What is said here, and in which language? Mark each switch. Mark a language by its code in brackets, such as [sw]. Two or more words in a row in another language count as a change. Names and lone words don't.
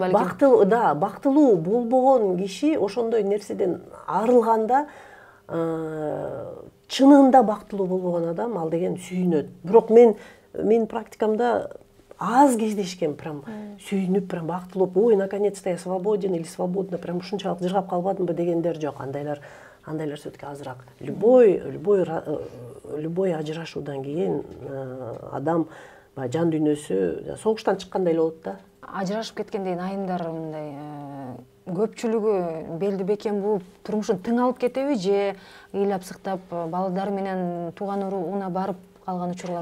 [ky] балким. Бактылуу болбогон киши ошондой нерседен арылганда, чынында бактылуу болбогон адам ал деген сүйүнөт. Бирок мен практикамда аз кездешкен, прям сүйүнүп, прям бактылуу, ой, [ru] наконец-то я свободен или свободна, прям [ky] ушунчалык жыргап калбадымбы дегендер жок. Андайлар все-таки азыраак. Любой ажырашуудан кийин адам жан дүйнөсү согуштан чыккандай эле болот да. Ажырашып кеткенден айымдар мындай көпчүлүгү белди бекем бууп турмушун тың алып кетеби же ыйлап сыктап балдары менен тууган уруна барып калган учурлар?